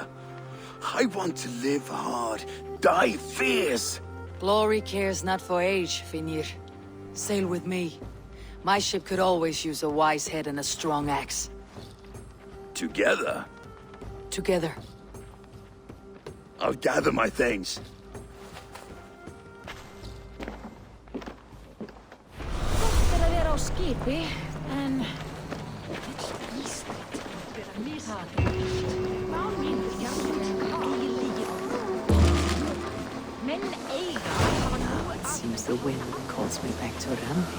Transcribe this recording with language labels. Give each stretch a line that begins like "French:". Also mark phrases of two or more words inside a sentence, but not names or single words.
English: I want to live hard, die fierce. Glory cares not for age, Finir. Sail with me. My ship could always use a wise head and a strong axe. Together? Together. I'll gather my things.
Icelandic: Gott er á skipi, en... Má mín
English: It seems the wind calls me back to Randi.